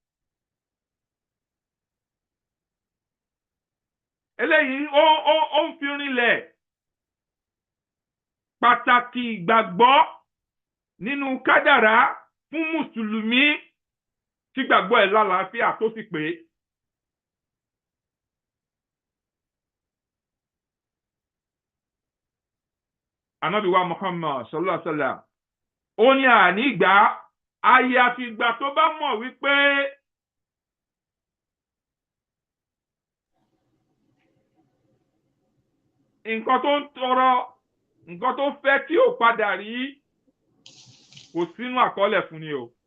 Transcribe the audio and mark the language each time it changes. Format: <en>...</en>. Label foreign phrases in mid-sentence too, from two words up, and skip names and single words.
<yo>Eléyìí ó ń fi rinlẹ̀ pàtàkì ìgbàgbọ́ nínú kádàrá fún mùsùlùmí tí gbàgbọ́ ẹ̀ lálàáfíà tó sì pé. Ànábì wa Muhammad</yo> <ar>صلى الله عليه وسلم</ar> <yo>ó ní ànígbà àyàfi ìgbà tó bá mọ̀ wípé nǹkan tó ń tọrọ, nǹkan tó fẹ́ tí ò padà rí kò sínú àkọọ́lẹ̀ fún ni o.</yo>